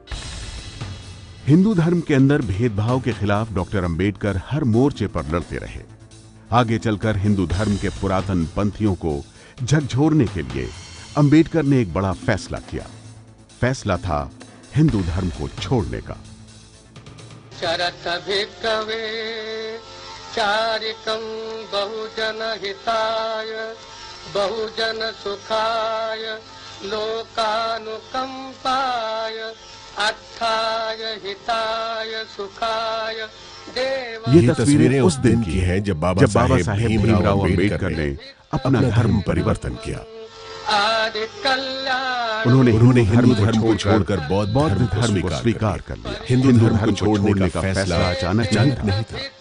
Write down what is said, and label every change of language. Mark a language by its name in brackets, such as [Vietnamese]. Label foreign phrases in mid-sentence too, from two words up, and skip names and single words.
[Hindi] हिंदू धर्म के अंदर भेदभाव के खिलाफ डॉक्टर अंबेडकर हर मोर्चे पर लड़ते रहे। आगे चलकर हिंदू धर्म के पुरातन पंथियों को झकझोरने के लिए अंबेडकर ने एक बड़ा फैसला किया। फैसला था हिंदू धर्म को छोड़ने का। [Pali] शरत भिक्खवे चारिकं बहुजन हिताय बहुजन सुखाय लोकानुकंपाय अर्थाय हिताय सुखाय देव। [Hindi] ये तस्वीरें उस दिन की हैं जब बाबा साहेब भीमराव अंबेडकर ने अपना धर्म परिवर्तन किया। उन्होंने हिंदू धर्म को छोड़कर बौद्ध धर्म को स्वीकार कर लिया। हिंदू धर्म को छोड़ने का फैसला अचानक नहीं था।